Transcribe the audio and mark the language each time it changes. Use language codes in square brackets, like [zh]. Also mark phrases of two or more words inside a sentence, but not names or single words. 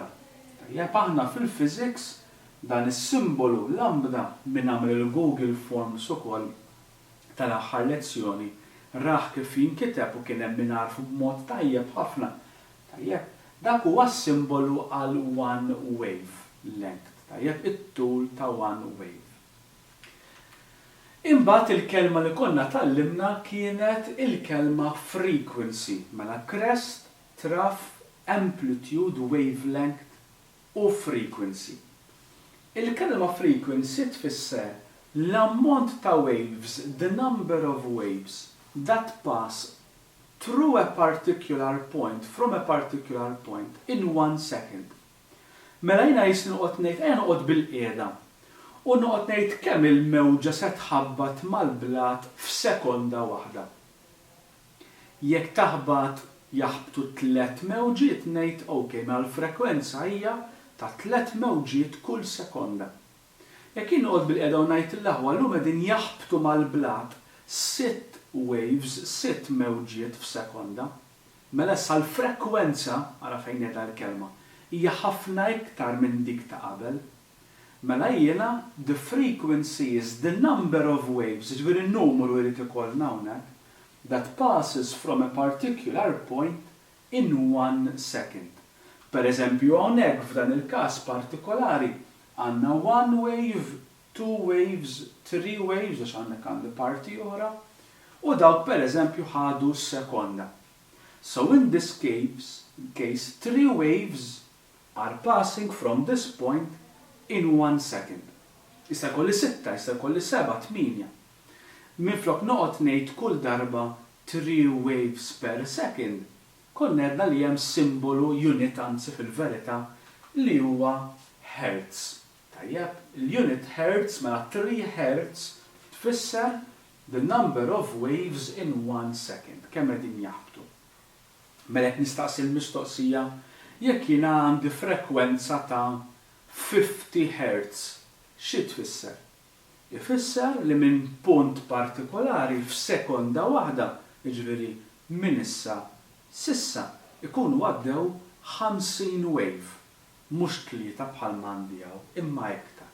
[mt] Tajjeb aħna fil-physics dan is-simbolu lambda minn għamel il-Google Forms ukoll tal-aħħar lezzjoni raħ kif jinkiteb u kien hemm min għarfu b'mod tajjeb ħafna. Tajjeb, dak huwa s-simbolu għal [en] one wave length. [mt] Tajjeb, it-tul ta' [en] one wave. [mt] Imbagħad il-kelma li konna tallimna kienet il-kelma frequency, mela crest, trough, amplitude, wavelength u frequency. Il-kelma frequency tfisser l-ammont ta' waves, [en] the number of waves that pass through a particular point, from a particular point, in 1 second. [mt] Mela jina jisni noqgħod ngħid, noqgħod bil-qiegħda. U noqgħod ngħid kemm il-mewġa se tħabbat mal-blat f'sekonda waħda. Jekk taħbad jaħbtu 3 mewġiet ngħid okej, mela l-frekwenza hija ta' 3 mewġiet kull sekonda. Jekk jien noqgħod bil-qiegħda u ngħid il-aħwa llum qegħdin jaħbtu mal-blat [en] 6 waves, [mt] 6 mewġiet f'sekonda, mela sal-frekwenza, ara fejn qiegħda l-kelma, hija ħafna iktar minn dik ta' qabel. Mela jiena [en] the frequency is the number of waves, [mt] ġifieri n-numru irid ikollna hawnhekk, [en] that passes from a particular point in 1 second. [mt] Pereżempju hawnhekk f'dan il-każ partikolari għandna [en] 1 wave, 2 waves, 3 waves [mt] għax għandek parti oħra, u dawk pereżempju ħadu sekonda. [en] So in this case 3 waves are passing from this point in 1 second. [mt] Issa kolli 6, issa kolli 7, 8. Minflok noqgħod ngħid kull darba [en] 3 waves per second, [mt] konna għedna li hemm simbolu unit anzi fil-verità li huwa hertz. Tajjeb, il-unit hertz mela 3 hertz tfisser [en] the number of waves in 1 second. [mt] Kemm qegħdin jaħbtu. Mela qed nistaqsi l-mistoqsija jekk jiena għandi frekwenza ta' 50 hertz, xi tfisser? Ifisser li minn punt partikolari f'sekonda waħda, jiġifieri minn issa s'issa ikunu għaddew 50 wave, mhux 3 bħal m'għandijaw, imma iktar.